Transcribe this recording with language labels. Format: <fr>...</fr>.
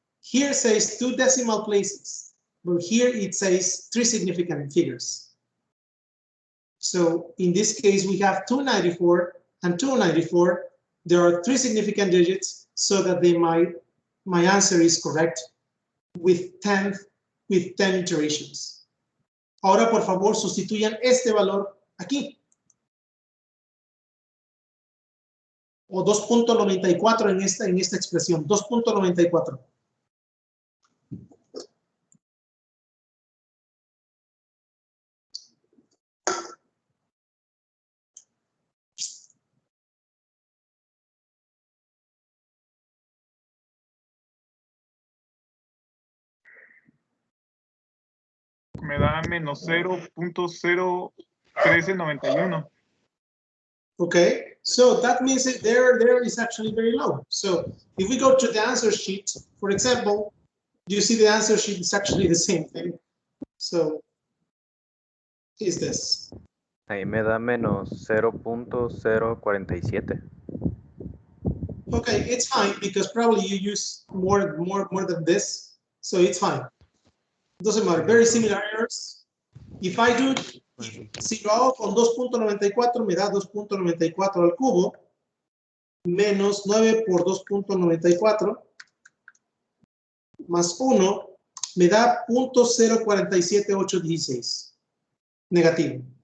<en>Here it says 2 decimal places, but here it says 3 significant figures. So in this case, we have 294 and 294. There are 3 significant digits, so that my answer is correct with 10 iterations.</en> <es>Ahora, por favor, sustituyan este valor aquí. O 2.94 en esta expresión, 2.94. Me da menos 0.01391.</es> <en>Okay, so that means that there is actually very low. So if we go to the answer sheet, for example, you see the answer sheet is actually the same thing. So is this?</en> <es>Ahí me da menos 0.047.</es> <en>Okay, it's fine because probably you use more than this, so it's fine. Doesn't matter. Very similar errors. If I do,</en> <es>si lo hago con 2.94 me da 2.94 al cubo menos 9 por 2.94 más 1 me da 0.047816 negativo.</es>